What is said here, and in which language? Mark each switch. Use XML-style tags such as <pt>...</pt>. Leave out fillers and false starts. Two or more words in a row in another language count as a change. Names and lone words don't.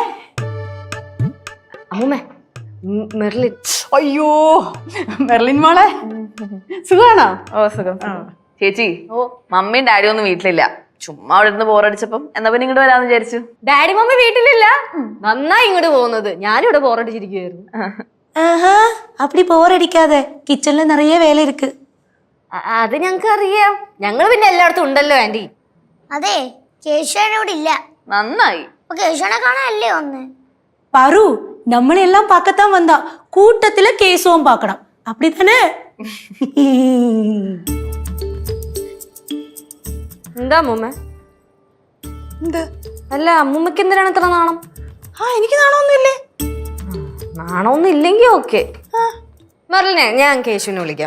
<ml>അമ്മൂമ്മേ, മെർലിൻ. അയ്യോ, മെർലിൻ മോളെ, സുഖാണോ? ഓ സുഖം. ചേച്ചി, മമ്മിയും ഡാഡിയും ഒന്നും വീട്ടിലില്ല. ചുമ്മാ അവിടെ ഇരുന്ന് ബോറടിച്ചപ്പം എന്നാ പിന്നെ ഇങ്ങോട്ട് വരാന്ന് വിചാരിച്ചു. ഡാഡി മമ്മി വീട്ടിലില്ല, നന്നായി ഇങ്ങോട്ട് പോകുന്നത്. ഞാനിവിടെ ബോറടിച്ചിരിക്കുകയായിരുന്നു.</ml> <ta>ஆஹா, அப்படி போர் அடிக்காத, கிச்சன்ல நிறைய வேலை இருக்கு.</ta> <ml>അത് ഞങ്ങൾക്ക് അറിയാം. ഞങ്ങൾ പിന്നെ എല്ലായിടത്തും ഉണ്ടല്ലോ ആന്റി. അതെ, കേശവനോട് ഇല്ല. നന്നായി. കേശവനെ കാണാനല്ലേ വന്ന്?</ml> <ta>பாரு, நம்மளை எல்லாம் பார்க்கத்தான் வந்தா, கூட்டத்துல கேசவும் பார்க்கணும், அப்படித்தானே?</ta> <ml>എന്താ അമ്മൂമ്മ? എന്ത്? അല്ല, അമ്മൂമ്മക്ക് എന്തിനാണ് ഇത്ര നാണം? എനിക്ക് നാണമൊന്നുമില്ലേ? നാണമൊന്നും ഇല്ലെങ്കിൽ ഓക്കെ. മെർലിനെ, ഞാൻ കേശുവിനെ വിളിക്കാം.</ml>